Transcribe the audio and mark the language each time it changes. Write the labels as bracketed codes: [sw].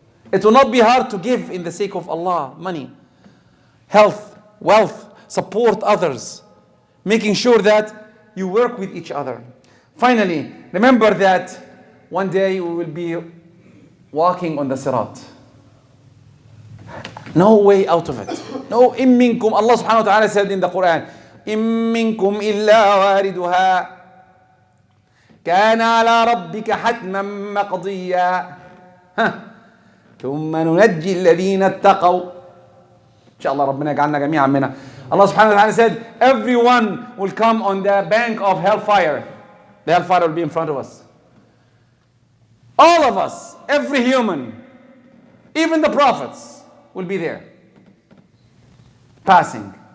[en] It will not be hard to give in the sake of Allah, money, health, wealth, support others, making sure that you work with each other. Finally, remember that one day we will be walking on the Sirat. No way out of it. [ar] No, إن منكم. [en] Allah subhanahu wa ta'ala said in the Quran, [ar] إن منكم إلا واردها كان على ربك حتما مقضيا ثم ننجي الذين اتقوا. إن شاء الله ربنا يجعلنا جميعا منها. [en] Allah subhanahu wa ta'ala said, everyone will come on the bank of hellfire. The hellfire will be in front of us. All of us, every human, even the prophets will be there, passing.